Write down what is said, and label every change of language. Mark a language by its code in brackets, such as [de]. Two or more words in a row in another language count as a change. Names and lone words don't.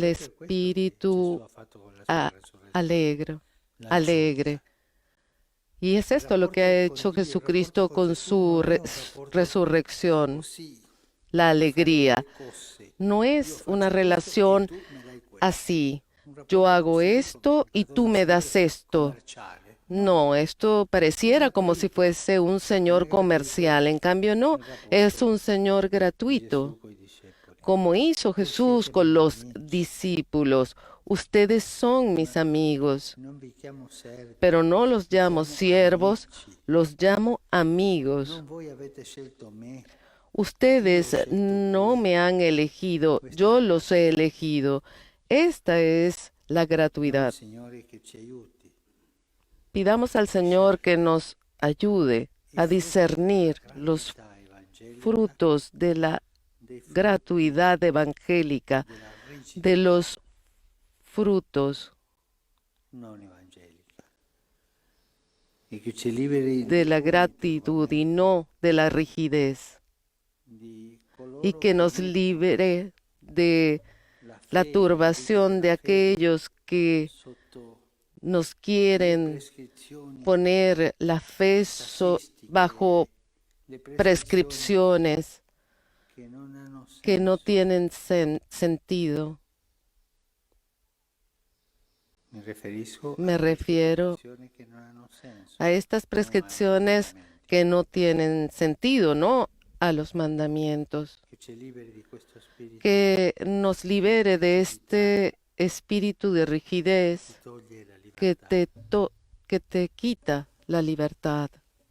[it] Perché questo [es] espíritu [it] Gesù ha fatto con la sua resurrezione. [es] alegre, La alegre. Y es esto lo que ha hecho Jesucristo con su resurrección, [it] Così, [es] la alegría. [it] cose. [es] No es una relación [it] Tu me dai questo. [es] así, yo hago esto y tú me das esto. [it] Commerciale. [es] No, esto pareciera como si fuese un Señor comercial, en cambio no, es un Señor gratuito, [it] Gesù coi discepoli. [es] como hizo Jesús con los discípulos. Ustedes son mis amigos, [it] Non vi chiamo servi, [es] pero no los llamo siervos, los llamo amigos. [it] Non voi avete scelto me, [es] Ustedes no me han elegido, yo los he elegido. Esta es la [it] chiediamo al [es] gratuidad. [it] Signore che ci aiuti. [es] Pidamos al Señor que nos ayude a discernir los [it] Gratuità evangelica [es] frutos de la [it] dei frutti [es] gratuidad evangélica, [it] della rigidità [es] de los frutos [it] non evangelica. E che ci liberi [es] de la gratitud y no de la rigidez, [it] di coloro [es] y que nos [it] mettono [es] libere de la [it] la fede, [es] turbación de [it] la fede [es] aquellos que [it] sotto [es] nos [it] le [es] quieren [it] prescrizioni [es] poner la fe [it] tassistiche, [es] bajo [it] le prescrizioni [es] prescripciones [it] che non hanno [es] que no [it] senso. [es] tienen sentido. [it] Mi riferisco [es] Me [it] a [es] refiero [it] prescrizioni che non hanno senso, [es] a estas [it] non ai [es] prescripciones [it] comandamenti. [es] que no tienen sentido, no a los mandamientos. [it] Che ci liberi di questo spirito [es] Que nos libere de este espíritu de rigidez [it] che toglie la [es] que [it] libertà. [es] que te quita la libertad.